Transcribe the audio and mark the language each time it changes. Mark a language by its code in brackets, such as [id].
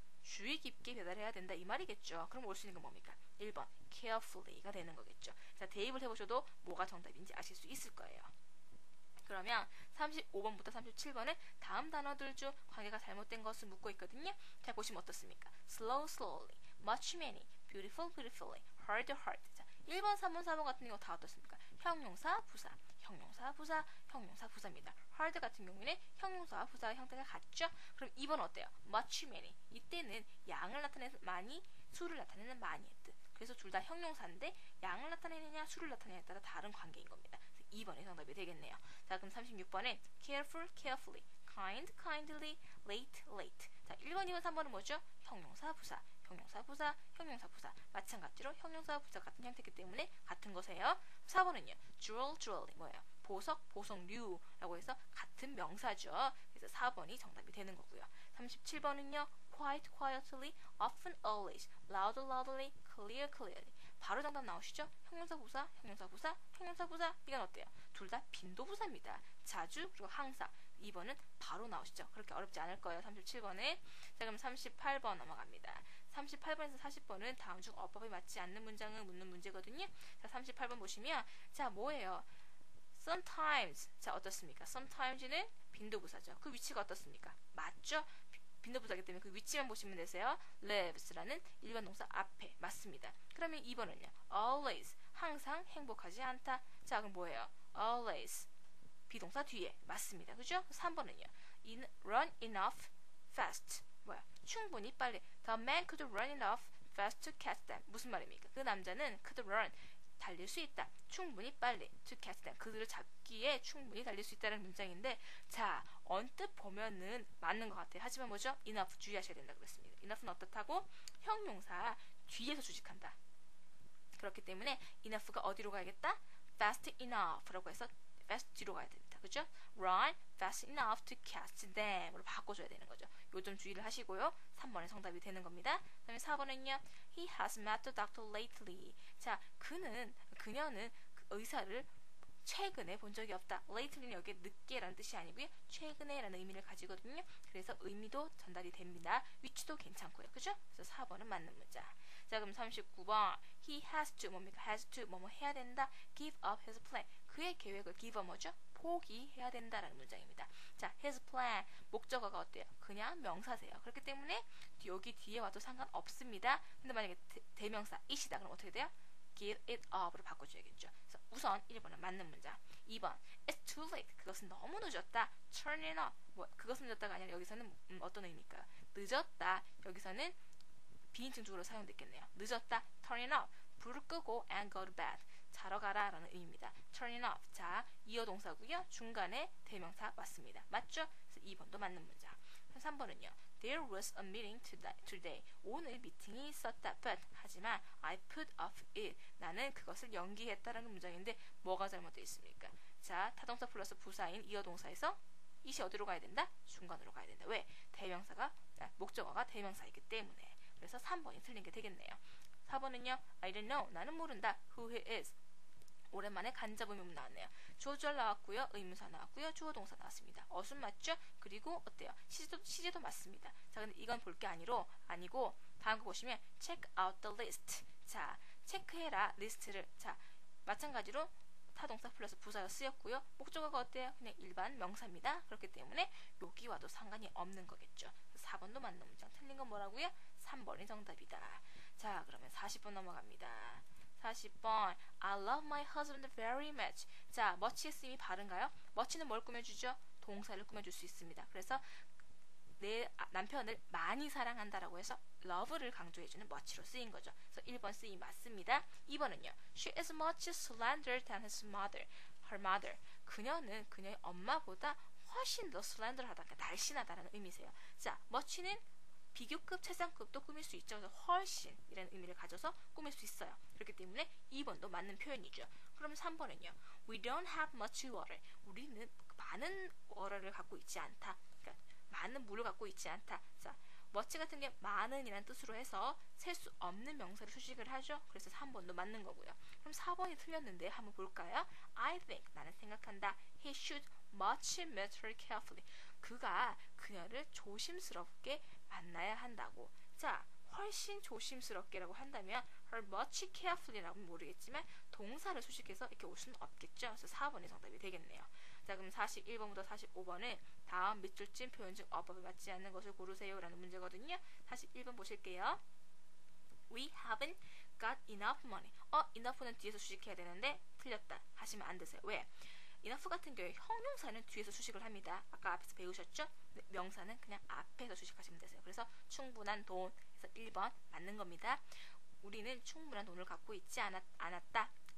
[ko] 주의 깊게 배달해야 된다. 이 말이겠죠. 그럼 올 수 있는 건 뭡니까? 1번 carefully가 되는 거겠죠. 자, 대입을 해보셔도 뭐가 정답인지 아실 수 있을 거예요. 그러면 35번부터 37번은 다음 단어들 중 관계가 잘못된 것을 묻고 있거든요. 자, 보시면 어떻습니까? [en] slow, slowly, much, many, beautiful, beautifully, hard, hard. [ko] 자, 1번, 3번, 4번 같은 경우 다 어떻습니까? 형용사, 부사, 형용사, 부사, 형용사, 부사입니다. hard 같은 경우에는 형용사와 부사의 형태가 같죠? 그럼 2번 어때요? much, many. 이때는 양을 나타내는 많이, 수를 나타내는 많이의 뜻. 그래서 둘 다 형용사인데 양을 나타내느냐 수를 나타내느냐에 따라 다른 관계인 겁니다. 2번이 정답이 되겠네요. 자, 그럼 36번에 careful, carefully, kind, kindly, late, late. 자, 1번, 2번, 3번은 뭐죠? 형용사, 부사, 형용사, 부사, 형용사, 부사. 마찬가지로 형용사, 부사 같은 형태이기 때문에 같은 거세요. 4번은요. jewel, jewelry. 뭐예요? 보석, 보석류라고 해서 같은 명사죠. 그래서 4번이 정답이 되는 거고요. 37번은요. [en] quite, quietly, often, always, loud, loudly, clear, clearly. [ko] 바로 정답 나오시죠? 형용사, 부사, 형용사, 부사, 형용사, 부사. 이건 어때요? 둘 다 빈도부사입니다. 자주, 그리고 항상. 2번은 바로 나오시죠? 그렇게 어렵지 않을 거예요. 37번에. 자, 그럼 38번 넘어갑니다. 38번에서 40번은 다음 중 어법에 맞지 않는 문장을 묻는 문제거든요. 자, 38번 보시면 자, 뭐예요? sometimes. 자, 어떻습니까? sometimes는 빈도부사죠. 그 위치가 어떻습니까? 맞죠? 빈도부사이기 때문에 그 위치만 보시면 되세요. lives라는 일반 동사 앞에 맞습니다. 그러면 2번은요. always, 항상 행복하지 않다. 자, 그럼 뭐예요? always, 비동사 뒤에 맞습니다. 그죠? 3번은요. [en] run enough [ko] fast. 뭐야? 충분히 빨리. [en] The man could run enough fast to catch them. [ko] 무슨 말입니까? 그 남자는 [en] could run. [ko] 달릴 수 있다. 충분히 빨리. [en] to catch them. [ko] 그들을 잡기에 충분히 달릴 수 있다는 문장인데, 자, 언뜻 보면은 맞는 것 같아요. 하지만 뭐죠? enough 주의하셔야 된다 그랬습니다. enough는 어떻다고? 형용사 뒤에서 수식한다. 그렇기 때문에 enough가 어디로 가야겠다? [en] fast enough [ko] 라고 해서 fast 뒤로 가야 됩니다. 그죠? [en] run fast enough to catch them [ko] 으로 바꿔줘야 되는 거죠. 요 점 주의를 하시고요. 3번의 정답이 되는 겁니다. 그 다음에 4번은요. [en] He has met the doctor lately. [ko] 자, 그녀는 그 의사를 최근에 본 적이 없다. lately는 여기에 늦게라는 뜻이 아니고요. 최근에라는 의미를 가지거든요. 그래서 의미도 전달이 됩니다. 위치도 괜찮고요. 그죠? 그래서 4번은 맞는 문자. 자, 그럼 39번. [en] He has to [ko] 뭡니까? has to 뭐뭐 해야 된다. [en] give up his plan. [ko] 그의 계획을 [en] give up [ko] 뭐죠? 포기해야 된다라는 문장입니다. 자, his plan 목적어가 어때요? 그냥 명사세요. 그렇기 때문에 여기 뒤에 와도 상관없습니다. 근데 만약에 대명사 it이다 그럼 어떻게 돼요? [en] give it up [ko] 으로 바꿔줘야겠죠. 그래서 우선 1번은 맞는 문장. [en] 2번 it's too late. [ko] 그것은 너무 늦었다. [en] turn it up. [ko] 뭐 그것은 늦었다가 아니라 여기서는 어떤 의미일까요? 늦었다. 여기서는 비인칭 주어로 사용됐겠네요. 늦었다. [en] turn it up. [ko] 불을 끄고 [en] and go to bed. [ko] 자러 가라 라는 의미입니다. [en] turn it off. [ko] 자, 이어 동사고요. 중간에 대명사 맞습니다. 맞죠? 그래서 2번도 맞는 문장. 3번은요. [en] There was a meeting today. [ko] 오늘 미팅이 있었다. [en] But [ko] 하지만 [en] I put off it. [ko] 나는 그것을 연기했다라는 문장인데 뭐가 잘못되어 있습니까? 자, 타동사 플러스 부사인 이어 동사에서 it이 어디로 가야 된다? 중간으로 가야 된다. 왜? 목적어가 대명사이기 때문에. 그래서 3번이 틀린 게 되겠네요. [en] 4번은요. I don't know. [ko] 나는 모른다. [en] Who he is. [ko] 오랜만에 간접 의문문 나왔네요. 조주얼 나왔고요. 의문사 나왔고요. 주어 동사 나왔습니다. 어순 맞죠? 그리고 어때요? 시제도 맞습니다. 자, 근데 이건 볼 게 아니고 다음 거 보시면 [en] check out the list. [ko] 자, 체크해라 리스트를. 자, 마찬가지로 타동사 플러스 부사가 쓰였고요. 목적어가 어때요? 그냥 일반 명사입니다. 그렇기 때문에 여기와도 상관이 없는 거겠죠. 4번도 맞는 문장. 틀린 건 뭐라고요? 3번이 정답이다. 자, 그러면 40번 넘어갑니다. [en] 40번 I love my husband very much. [ko] 자, much의 쓰임이 바른가요? much는 뭘 꾸며주죠? 동사를 꾸며줄 수 있습니다. 그래서 내 남편을 많이 사랑한다라고 해서 love를 강조해주는 much로 쓰인 거죠. 그래서 1번 쓰임 맞습니다. 2번은요. [en] She is much slandered than her mother. [ko] 그녀는 그녀의 엄마보다 훨씬 더 slender하다, 날씬하다라는 의미세요. 자, much는 비교급, 최상급도 꾸밀 수 있죠. 그래서 훨씬이라는 의미를 가져서 꾸밀 수 있어요. 그렇기 때문에 2번도 맞는 표현이죠. 그럼 3번은요. We don't have much water. 우리는 많은 water를 갖고 있지 않다. 그러니까 많은 물을 갖고 있지 않다. 자, much 같은 게 많은이라는 뜻으로 해서 셀 수 없는 명사를 수식을 하죠. 그래서 3번도 맞는 거고요. 그럼 4번이 틀렸는데 한번 볼까요? [en] I think, [ko] 나는 생각한다. [en] He should much meet her carefully. [ko] 그가 그녀를 조심스럽게 만나야 한다고. 자, 훨씬 조심스럽게라고 한다면 [en] her much carefully [ko] 라고는 모르겠지만 동사를 수식해서 이렇게 올 수는 없겠죠. 그래서 4번이 정답이 되겠네요. 자, 그럼 41번부터 45번은 다음 밑줄쯤 표현 중 어법에 맞지 않는 것을 고르세요 라는 문제거든요. 41번 보실게요. [en] We haven't got enough money. [ko] enough는 뒤에서 수식해야 되는데 틀렸다 하시면 안 되세요. 왜? enough 같은 경우에 형용사는 뒤에서 수식을 합니다. 아까 앞에서 배우셨죠? 명사는 그냥 앞에서 수식하시면 되세요. 그래서 충분한 돈, 그래서 1번 맞는 겁니다. 우리는 충분한 돈을 갖고 있지 않았다.